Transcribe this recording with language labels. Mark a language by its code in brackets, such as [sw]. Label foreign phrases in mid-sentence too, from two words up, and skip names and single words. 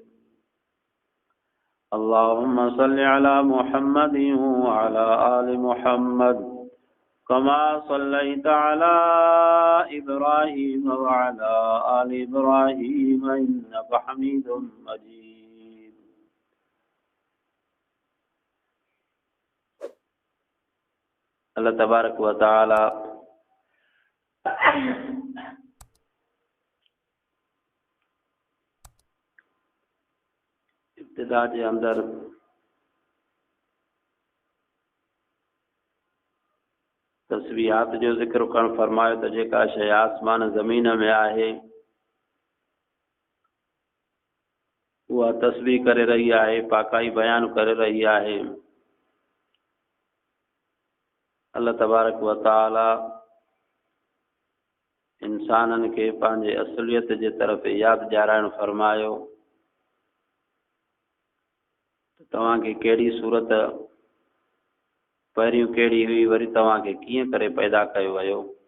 [ar] اللهم صل على محمد وعلى آل محمد كما صليت على إبراهيم وعلى آل إبراهيم إنك حميد مجيد. الله تبارك وتعالى [sd] इब्तिदा जे अंदर तस्बीहात जो ज़िक्र करण फरमायो त जेका शइ आसमान ज़मीन में आहे उहा तस्बीह करे रही आहे, पाकाई बयान करे रही आहे। [ar] الله تبارك وتعالى [sd] इंसाननि खे पंहिंजे असुलियत जे तरफ़ यादि ॾियाराइण फरमायो त तव्हांखे कहिड़ी सूरत पहिरियों कहिड़ी हुई, वरी तव्हांखे कीअं करे पैदा कयो वियो।